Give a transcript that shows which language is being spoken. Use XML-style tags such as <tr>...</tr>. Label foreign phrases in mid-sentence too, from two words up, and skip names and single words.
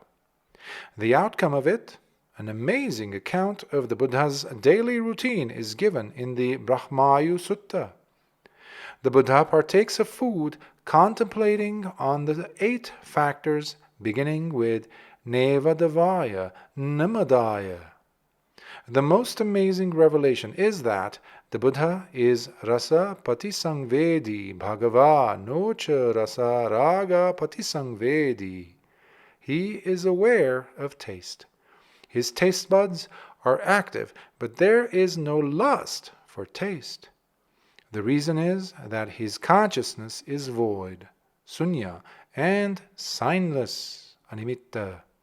<en>The outcome of it, an amazing account of the Buddha's daily routine, is given in the Brahmayu Sutta. The Buddha partakes of food contemplating on the 8 factors beginning with</en> <pi>Nevadavaya, Namadaya.</pi> <en>The most amazing revelation is that the Buddha is</en> <pi>rasa patisangvedi bhagava nocha rasa raga patisangvedi.</pi> <en>He is aware of taste. His taste buds are active, but there is no lust for taste. The reason is that his consciousness is void, sunya, and signless, animitta.</en>